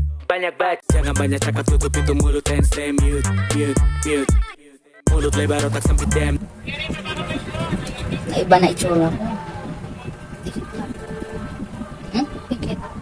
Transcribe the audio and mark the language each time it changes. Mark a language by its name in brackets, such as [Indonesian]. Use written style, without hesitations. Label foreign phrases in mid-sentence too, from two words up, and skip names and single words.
[Malay] banyak baca. Jangan banyak cakap, tutup itu mulut [English] and stay mute, mute, mute. [Malay] Mulut lebar, otak sempit, damn. [Filipino] Iba na itsura ko. Pikit.